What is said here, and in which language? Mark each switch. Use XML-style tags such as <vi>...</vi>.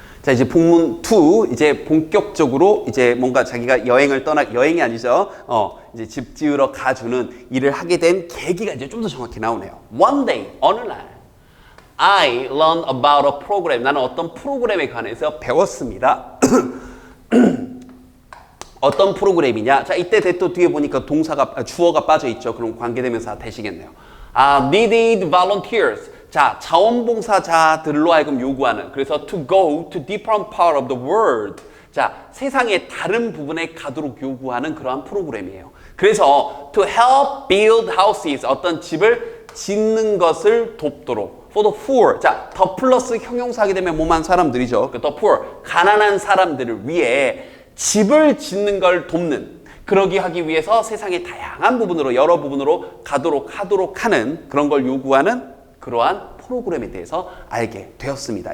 <ko>자, 이제 본문 2, 이제 본격적으로 이제 뭔가 자기가 여행이 아니죠. 이제 집 지으러 가주는 일을 하게 된 계기가 이제 좀 더 정확히 나오네요.</ko> <en>One day,</en> <ko>어느 날,</ko> <en>I learned about a program.</en> <ko>나는 어떤 프로그램에 관해서 배웠습니다. 어떤 프로그램이냐? 자, 이때 또 뒤에 보니까 주어가 빠져 있죠. 그럼 관계대명사 되시겠네요.</ko> <en>Needed volunteers.</en> <ko>자, 자원봉사자들로 하여금 요구하는, 그래서</ko> <en>to go to different part of the world.</en> <ko>자, 세상의 다른 부분에 가도록 요구하는 그러한 프로그램이에요. 그래서</ko> <en>to help build houses,</en> <ko>어떤 집을 짓는 것을 돕도록.</ko> <en>for the poor.</en> <ko>자, 더 플러스 형용사 하게 되면 뭐만 사람들이죠.</ko> <en>the poor,</en> <ko>가난한 사람들을 위해 집을 짓는 걸 돕는, 그러기 하기 위해서 세상의 다양한 부분으로, 여러 부분으로 가도록 하도록 하는 그런 걸 요구하는 그러한 프로그램에 대해서 알게 되었습니다.</ko>